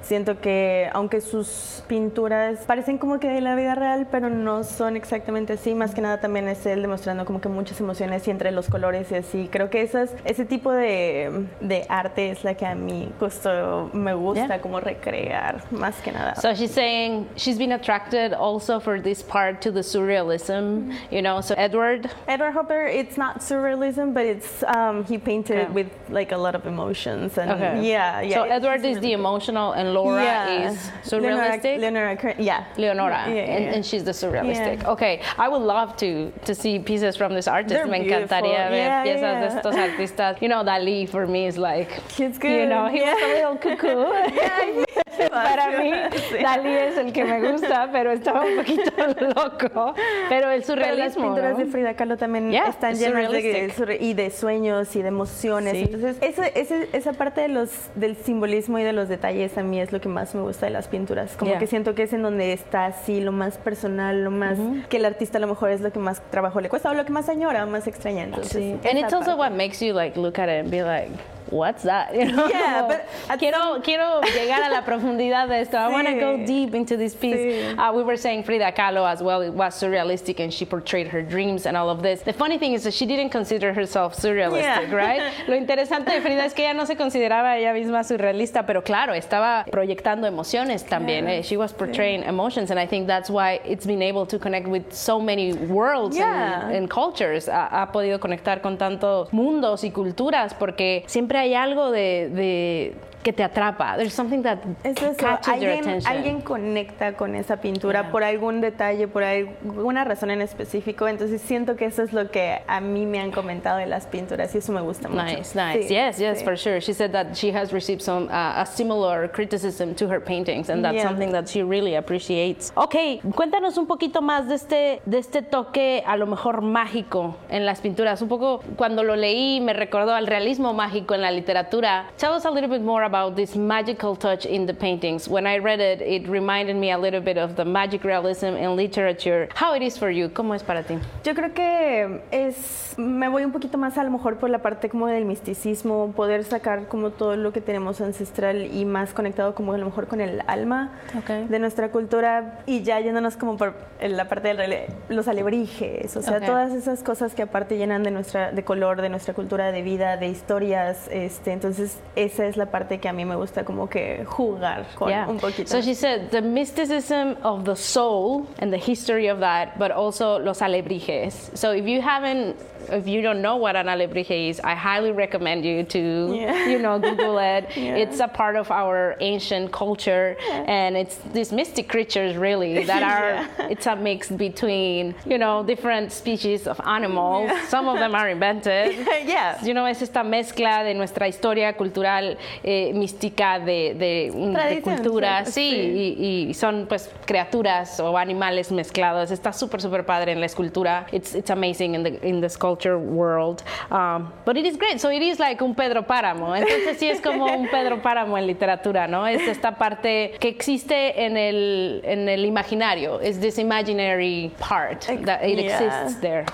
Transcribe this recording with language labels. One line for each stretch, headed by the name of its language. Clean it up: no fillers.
Spanish: Siento que aunque sus pinturas parecen como que de la vida real, pero no son exactamente así, más que nada también es él demostrando como que muchas emociones y entre los colores y así. Creo que ese tipo de arte es la que a mí justo me gusta, yeah. como recrear, más que nada.
English: So she's saying she's been attracted also for this part to the surrealism, you know, so Edward Hopper, it's not surrealism, but it's he painted it with like a lot of emotions and yeah. So Edward is the emotional and Laura is surrealistic? Leonora. And she's the surrealistic. Yeah. Okay, I would love to see pieces from this artist. They're beautiful.
Spanish: Me encantaría ver piezas de estos artistas.
English: You know, Dalí for me is like, he's good. You know, he was a little cuckoo.
Spanish: Para mí, Dalí es el que me gusta, pero estaba un poquito loco. Pero el surrealismo. Pero las pinturas de Frida Kahlo también están llenas de sueños y de emociones. Sí. Entonces, esa parte de del simbolismo y de los detalles a mí es lo que más me gusta de las pinturas. Como que siento que es en donde está así lo más personal, lo más uh-huh. que el artista a lo mejor es lo que más trabajo le cuesta o lo que más añora o más extraña. Entonces, sí.
English: And it's also what makes you like look at it and be like, what's that? You know? Yeah, but
Spanish: quiero llegar a la profundidad de esto. Sí.
English: I want to go deep into this piece.
Spanish: Sí.
English: We were saying Frida Kahlo as well. It was surrealistic and she portrayed her dreams and all of this. The funny thing is that she didn't consider herself surrealistic, right?
Spanish: Lo interesante de Frida es que ella no se consideraba ella misma surrealista, pero claro, estaba proyectando emociones también.
English: Yeah. She was portraying emotions, and I think that's why it's been able to connect with so many worlds and cultures.
Spanish: Ha podido conectar con tantos mundos y culturas porque siempre hay algo de que te atrapa.
English: There's something that catches your attention.
Spanish: Alguien conecta con esa pintura por algún detalle, por alguna razón en específico. Entonces siento que eso es lo que a mí me han comentado de las pinturas y eso me gusta mucho.
English: Nice. Sí, yes, for sure. She said that she has received some a similar criticism to her paintings, and that's something that she really appreciates.
Spanish: Okay, cuéntanos un poquito más de este toque a lo mejor mágico en las pinturas. Un poco cuando lo leí me recordó al realismo mágico en la literatura.
English: Tell us a little bit more about this magical touch in the paintings. When I read it, it reminded me a little bit of the magic realism in literature. How it is for you?
Spanish: ¿Cómo es para ti? Yo creo que me voy un poquito más a lo mejor por la parte como del misticismo, poder sacar como todo lo que tenemos ancestral y más conectado como a lo mejor con el alma de nuestra cultura, y ya yéndonos como por la parte de los alebrijes, o sea, todas esas cosas que aparte llenan de color, de nuestra cultura, de vida, de historias. Entonces esa es la parte que a mí me gusta como que jugar con un poquito.
English: So she said the mysticism of the soul and the history of that, but also los alebrijes. So if you don't know what an alebrije is, I highly recommend you to, you know, Google it. Yeah. It's a part of our ancient culture, and it's these mystic creatures, really, that are, it's a mix between, you know, different species of animals. Yeah. Some of them are invented. Yeah.
Spanish: You know, es esta mezcla de nuestra historia cultural mística de cultura. Sí. Y son, pues, criaturas o animales mezclados. Está súper, súper padre en la escultura.
English: It's amazing in the sculpture. Culture world, but it is great. So it is like un Pedro Páramo.
Spanish: Entonces sí es como un Pedro Páramo en literatura, ¿no? Es esta parte que existe en el imaginario.
English: Is this imaginary part that it exists there?